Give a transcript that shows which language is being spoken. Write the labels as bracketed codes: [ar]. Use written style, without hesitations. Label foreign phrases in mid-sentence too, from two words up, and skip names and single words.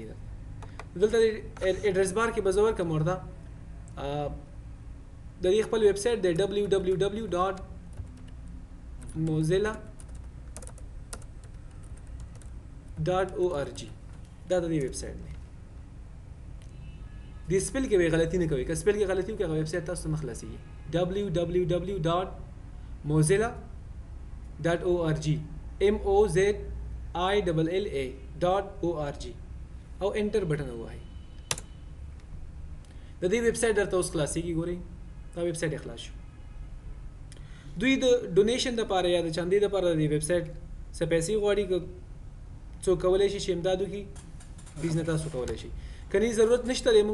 [ps] دلته [en] address bar [ps] کې به زه ورکړم ورته د دې خپل ویب سایټ دی www.mozilla.org. دا د دې ویب سایټ دی. د سپیل کې به غلطي نه کوئ، که سپیل کې غلطي وکړئ هغه ویب سایټ تاسو ته نه خلاصېږي. www.mozilla.org MOZILLA.org او [en] enter button [ps] ووهئ. د دې ویب سایټ درته اوس خلاصېږي. ګورئ دا ویب سایټ یې خلاص شو. دوی د ډونیشن دپاره یا د چاندې دپاره د دې ویب سایټ څه پیسې غواړي، که څوک کولی شي چې امداد وکړي پلیز نه تاسو کولی شي، که نه ضرورت نشته دی.